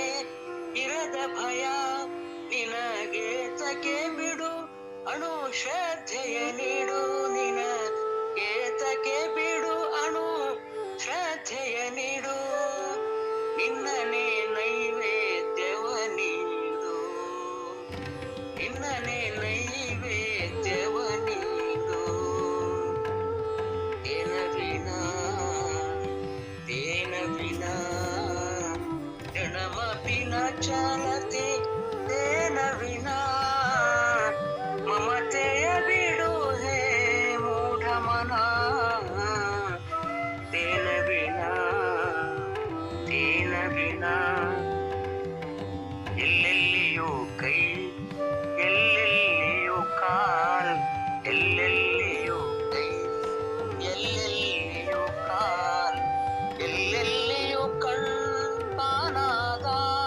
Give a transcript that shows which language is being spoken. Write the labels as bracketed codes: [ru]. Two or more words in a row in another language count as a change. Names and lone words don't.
[kn] ಇರದ ಭಯ ನಿನಗೆ ತಕೆ ಬಿಡು ಅಣು ಶ್ರದ್ಧೆಯ ನೀಡು ನಿನಗೆ ತಕೆ ಬಿಡು ಅಣು ಶ್ರದ್ಧೆಯ ನೀಡು ನಿನ್ನನೆ ನೈವೇದ್ಯವ ನೀಡು ನಿನ್ನನೆ ನೈವೇದ್ಯವ ನೀಡು [sa] ತೇನ ವಿನಾ ತೇನ ವಿನಾ ಋಣಮಪಿ ನ ಚಲತಿ ತೇನ ವಿನಾ [kn] ಮಮತೆಯ ಬಿಡು ಹೇ ಮೂಢಮನ [sa] ತೇನ ವಿನಾ ತೇನ ವಿನಾ [kn] ಎಲ್ಲೆಲ್ಲಿಯೂ ಕೈ ಎಲ್ಲೆಲ್ಲಿಯೂ ಕಾಲ್ ಎಲ್ಲೆಲ್ಲಿಯೂ ಕೈ ಎಲ್ಲೆಲ್ಲಿಯೂ ಕಾಲ್ ಎಲ್ಲೆಲ್ಲಿಯೂ ಕಣ್ಪಾನಾದ